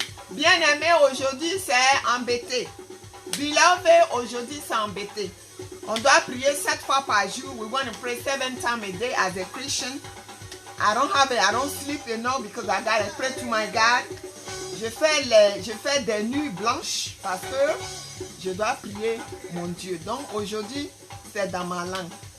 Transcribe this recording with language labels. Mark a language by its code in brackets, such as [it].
[fr] Bien-aimé, aujourd'hui c'est embêté. [en] Beloved, [fr] aujourd'hui c'est embêté. On doit prier 7 fois par jour. [en] We want to pray 7 times a day as a Christian. I don't sleep enough because I gotta pray to my God. [fr] Je fais des nuits blanches parce que je dois prier mon Dieu. Donc aujourd'hui c'est dans ma langue.